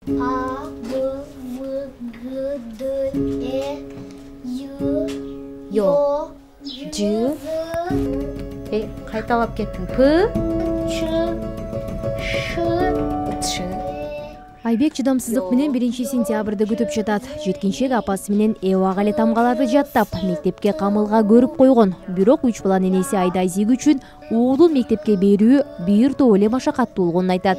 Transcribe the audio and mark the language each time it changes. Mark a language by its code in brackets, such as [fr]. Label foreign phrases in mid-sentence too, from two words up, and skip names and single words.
[ky] А, Б, В, Г, Д, Э, Ю, Ё, Ж, Кайталап кеттим. П, Ч, Ш, Ч. Айбек чыдамсыздык менен 1-сентябрда күтүп жатат. Жеткинчек апасы менен эбага эле тамгаларды жаттап, мектепке камылга көрүп койгон. Бирок 3 баланын энеси Айназик үчүн уулун мектепке берүү бир топ эле машакаттуу болгонун айтат.